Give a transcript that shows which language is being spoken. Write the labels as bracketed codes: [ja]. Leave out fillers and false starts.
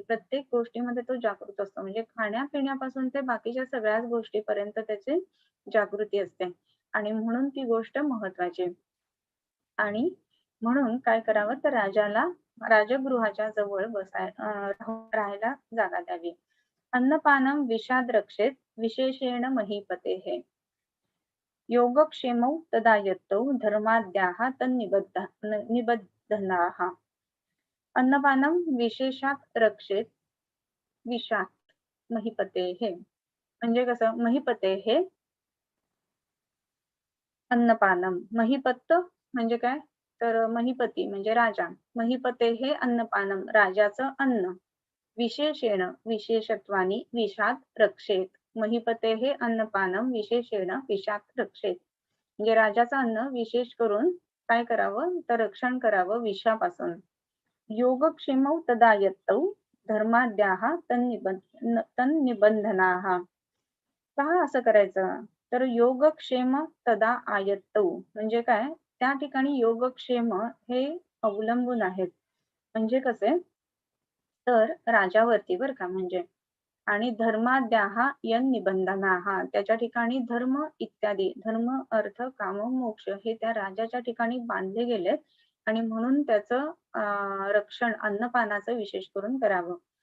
[mr] प्रत्येक गोष्टीमध्ये तो जागृत असतो. म्हणजे खाण्यापिण्यापासून ते बाकीच्या सगळ्याच गोष्टीपर्यंत त्याची जागृती असते आणि म्हणून ती गोष्ट महत्वाची. आणि म्हणून काय करावं तर राजाला राजगृहाच्या जवळ राहायला जागा द्यावी. [sa] अन्नपानम विषाद रक्षेत विशेषेण महीपतेः. योगक्षेमौ तदा यत्तौ धर्माद्याः निबध्नाः. अन्नपानम विशेषात रक्षेत विषात महीपतेः. [mr] म्हणजे कसं महीपतेः अन्नपानम. महिपत्त म्हणजे काय? तर महीपती म्हणजे राजा. महीपते हे अन्नपानम राजाचं अन्न. विशेषेण विशेषत्वानी विषात रक्षेत. महीपते हे अन्नपानम [sa] विशेषेण विषात रक्षेत. [mr] म्हणजे राजाचं अन्न विशेष करून काय करावं तर रक्षण करावं विषापासून. [sa] योगक्षेमौ तदा यत्तौ धर्माद्याः तन्निबंधनाः. [mr] का असं करायचं? तर योगक्षेम तदा आयत्तौ म्हणजे काय? त्या ठिकाणी योगक्षेम हे अवलंबून आहेत. म्हणजे कसे? तर राजावरती बरं का म्हणजे. आणि धर्माद्याः निबंधनाः त्याच्या ठिकाणी धर्म इत्यादी धर्म, अर्थ, काम, मोक्ष हे त्या राजाच्या ठिकाणी बांधले गेलेत आणि म्हणून त्याचं रक्षण अन्नपानाचं विशेष करून करावं.